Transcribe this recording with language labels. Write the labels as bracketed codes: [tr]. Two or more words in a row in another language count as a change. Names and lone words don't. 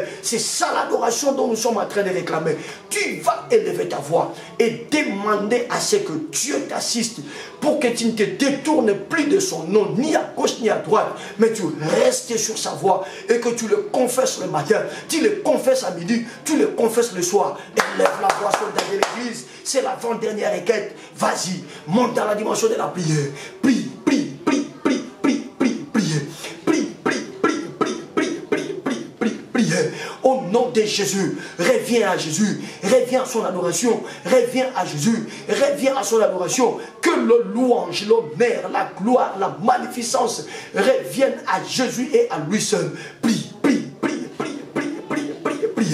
[fr] C'est ça l'adoration dont nous sommes en train de réclamer. Tu vas élever ta voix et demander à ce que Dieu t'assiste pour que tu ne te détournes plus de son nom, ni à gauche ni à droite, mais tu restes sur sa voix et que tu le confesses le matin, tu le confesses à midi, tu le confesses le soir. Élève la voix soldat de l'église, c'est l'avant-dernière requête. Vas-y, monte dans la dimension de la prière. Prie, prie, prie, prie, prie, prie, priez. Prie, prie, prie, prie, prie, prie, prie, prie, priez. Au nom de Jésus, reviens à Jésus, reviens à son adoration, reviens à Jésus, reviens à son adoration. Que le louange, l'honneur, la gloire, la magnificence reviennent à Jésus et à lui seul. Prie, prie, prie, prie, prie, prie, prie, prie.